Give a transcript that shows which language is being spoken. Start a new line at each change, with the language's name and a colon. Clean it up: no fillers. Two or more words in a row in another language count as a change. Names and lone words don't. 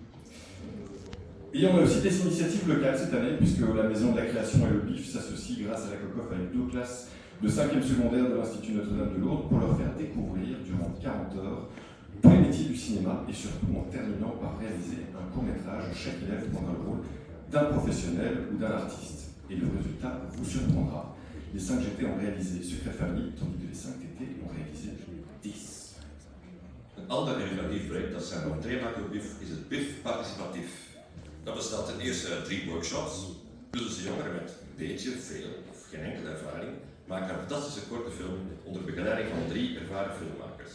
French: Et on a aussi des initiatives locales cette année, puisque la Maison de la Création et le BIF s'associent grâce à la COCOF avec 2 classes de 5e secondaire de l'Institut Notre-Dame de Lourdes pour leur faire découvrir durant 40 heures tous les métiers du cinéma et surtout en terminant par réaliser un court-métrage où chaque élève prendra le rôle d'un professionnel ou d'un artiste. Et le résultat vous surprendra. Les 5 GT ont réalisé Secret Family, tandis que les 5 TT ont réalisé 10.
Dutch: Een ander innovatief project dat zijn entree maakt op BIF is het BIF Participatief. Dat bestaat ten eerste uit 3 workshops. Dus jongeren met een beetje, veel of geen enkele ervaring maken een fantastische korte film onder begeleiding van 3 ervaren filmmakers.